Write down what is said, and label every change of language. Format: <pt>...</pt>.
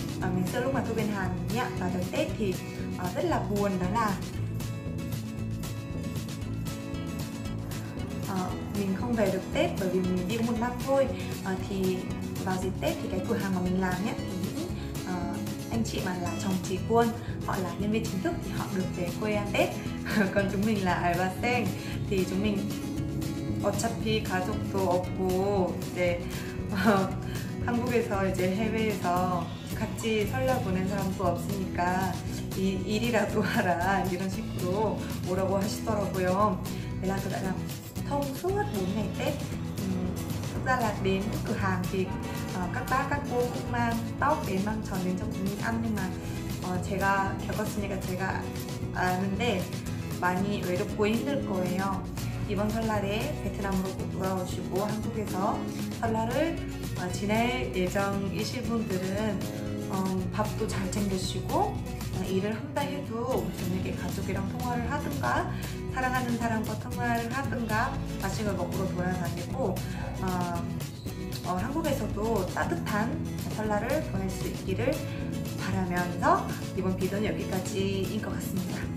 <vi>Ngày xưa lúc mà tôi bên Hàn nhá, vào đợt Tết thì rất là buồn, đó là mình không về được Tết bởi vì mình đi một năm thôi. Thì vào dịp Tết thì cái cửa hàng mà mình làm nhé, thì những anh chị mà là chồng chị quân, họ là nhân viên chính thức thì họ được về quê ăn Tết. Còn chúng mình là</vi> <ko>알바생</ko> <vi>thì chúng mình</vi> <ko>어차피 가족도 없고 이제 한국에서 이제 해외에서 같이 설날 보낸 사람도 없으니까 일이라도 하라 이런 식으로 오라고 하시더라고요.</ko> <vi>Thế là tôi đã làm thông suốt 4 ngày Tết. Thực ra là đến cửa hàng thì các bác, các cô cũng mang tóc đến, mang tròn đến cho chúng mình ăn, nhưng mà</vi> <ko>제가 겪었으니까 제가 아는데 많이 외롭고 힘들 거예요. 이번 설날에 베트남으로 꼭 돌아오시고 한국에서 설날을 지낼 예정이신 분들은 밥도 잘 챙겨주시고 일을 한다 해도 저녁에 가족이랑 통화를 하든가 사랑하는 사람과 통화를 하든가 맛있는 걸 먹으러 돌아다니고 한국에서도 따뜻한 설날을 보낼 수 있기를 바라면서 이번 비도는 여기까지인 것 같습니다.</ko>